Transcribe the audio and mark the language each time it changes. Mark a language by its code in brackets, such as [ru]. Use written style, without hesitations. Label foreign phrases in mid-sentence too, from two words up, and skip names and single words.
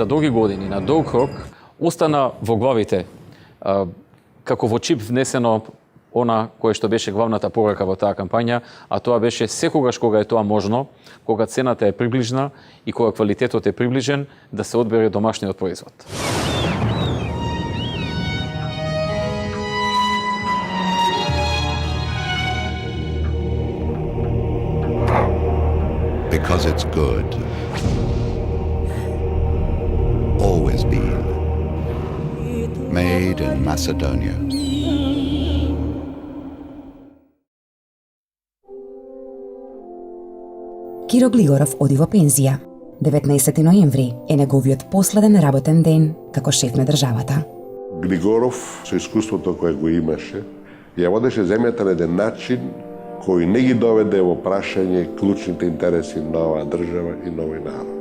[mk] долги години, на долг рок, остана во главите, како во чип внесено она кое што беше главната порака во таа кампања, а тоа беше секогаш кога е тоа можно, кога цената е приближна и кога квалитетот е приближен, да се одбере домашниот производ. [en] Because it's good. Always been. Made in Macedonia. [mk] Киро Глигоров оди во пензија. 19 ноември е неговиот последен работен ден како шеф на државата. Глигоров, со искуството кое го имаше, ја водеше земјата на еден начин кој не ги доведе во прашање клучните интереси на оваа држава и на овој народ.